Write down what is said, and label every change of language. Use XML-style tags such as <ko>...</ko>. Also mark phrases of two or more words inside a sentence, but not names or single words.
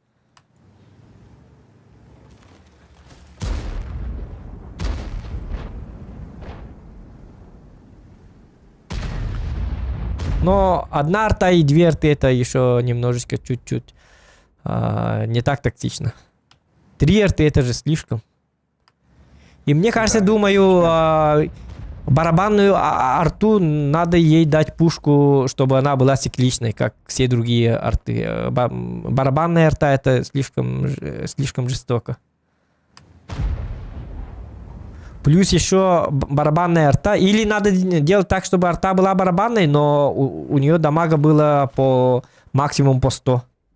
<ru>Но 1 арта и 2 арты это еще немножечко чуть-чуть не так тактично. 3 арты это же слишком. И мне кажется, думаю, барабанную арту надо ей дать пушку, чтобы она была цикличной, как все другие арты. Барабанная арта это слишком жестоко. Плюс еще барабанная арта. Или надо делать так, чтобы арта была барабанной, но у нее дамага было максимум по 100.</ru>